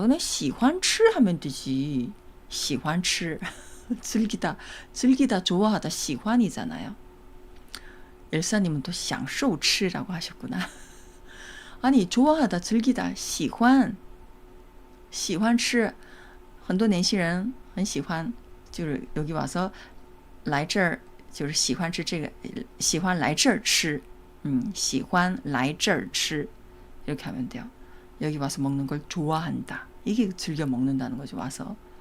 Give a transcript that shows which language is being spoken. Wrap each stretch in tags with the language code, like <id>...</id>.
<ko>그냥 喜欢吃 하면 되지. 喜欢吃. 즐기다, 좋아하다, 喜欢이잖아요. 엘사님은 또 享受吃라고 하셨구나. 아니, 좋아하다, 즐기다, 喜欢吃.</ko> <zh>很多年轻人很喜欢, 就是</zh> <ko>여기 와서</ko> <zh>来这儿就是喜欢吃这个, 喜欢来这儿吃. 喜欢来这儿吃.이렇게 하면 돼요.</zh> <ko>여기 와서 먹는 걸 좋아한다. 이게 즐겨 먹는다는 거죠, 와서.</ko>